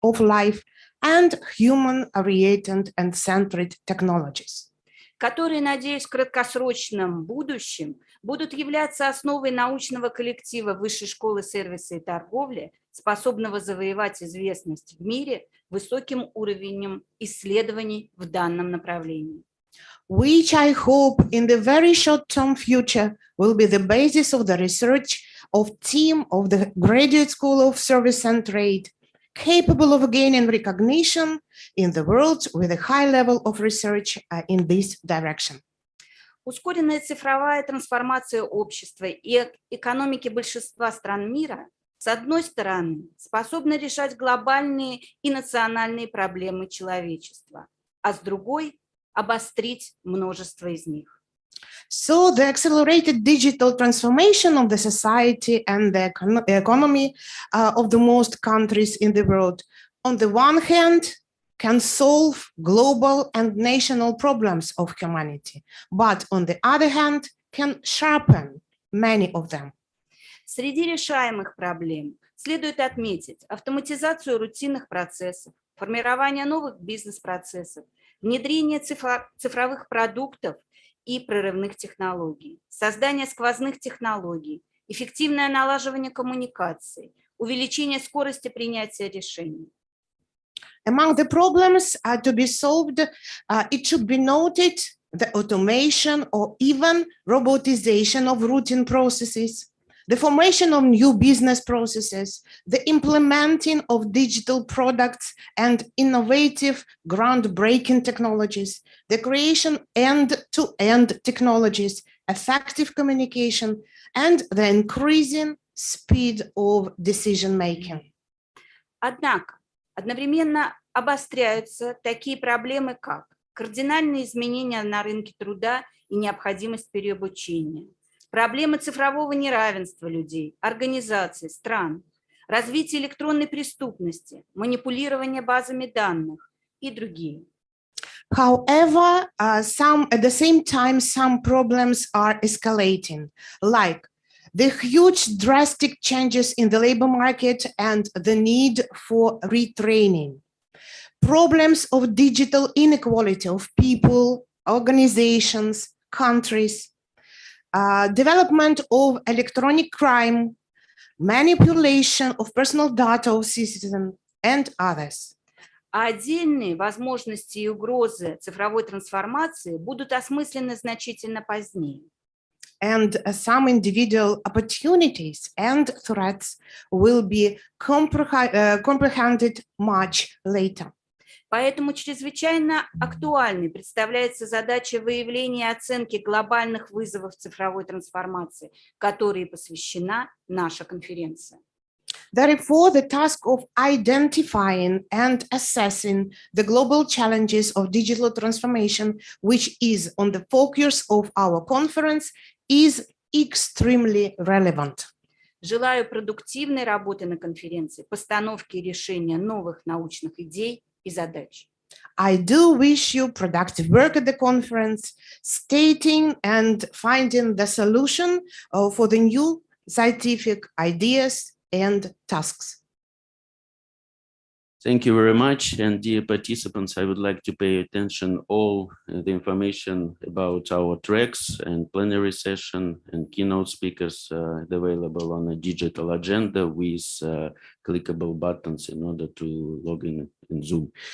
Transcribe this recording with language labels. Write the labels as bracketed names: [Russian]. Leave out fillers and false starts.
[English] of life and human-oriented and centered technologies, [Russian] которые, надеюсь, в краткосрочном будущем будут являться основой научного коллектива Высшей школы сервиса и торговли, способного завоевать известность в мире высоким уровнем исследований в данном направлении. [English] which I hope in the very short-term future will be the basis of the research of team of the Graduate School of Service and Trade, capable of gaining recognition in the world with a high level of research in this direction. [Russian] Ускоренная цифровая трансформация общества и экономики большинства стран мира, с одной стороны, способна решать глобальные и национальные проблемы человечества, а с другой – обострить множество из них. [English] So the accelerated digital transformation of the society and the economy of the most countries in the world, on the one hand, can solve global and national problems of humanity, but on the other hand, can sharpen many of them. [Russian] Среди решаемых проблем следует отметить автоматизацию рутинных процессов, формирование новых бизнес-процессов, внедрение цифровых продуктов и прорывных технологий, создание сквозных технологий, эффективное налаживание коммуникаций, увеличение скорости принятия решений. [English] Among the problems to be solved, it should be noted the automation or even robotization of routine processes, the formation of new business processes, the implementing of digital products and innovative groundbreaking technologies, the creation end-to-end technologies, effective communication, and the increasing speed of decision-making. [Russian] Однако, одновременно обостряются такие проблемы, как кардинальные изменения на рынке труда и необходимость переобучения, проблемы цифрового неравенства людей, организаций, стран, развитие электронной преступности, манипулирование базами данных и другие. [English] However, at the same time, some problems are escalating, like the huge drastic changes in the labor market and the need for retraining, problems of digital inequality of people, organizations, countries, development of electronic crime, manipulation of personal data of citizens, and others. [Russian] А отдельные возможности и угрозы цифровой трансформации будут осмыслены значительно позднее. [English] And some individual opportunities and threats will be comprehended much later. [Russian] Поэтому чрезвычайно актуальной представляется задача выявления и оценки глобальных вызовов цифровой трансформации, которой посвящена наша конференция. [English] Therefore, the task of identifying and assessing the global challenges of digital transformation, which is on the focus of our conference, is extremely relevant. [Russian] Желаю продуктивной работы на конференции, постановки и решения новых научных идей и задач. [English] I do wish you productive work at the conference, stating and finding the solution for the new scientific ideas and tasks. Thank you very much. And dear participants, I would like to pay attention all the information about our tracks and plenary session and keynote speakers available on a digital agenda with clickable buttons in order to log in Zoom.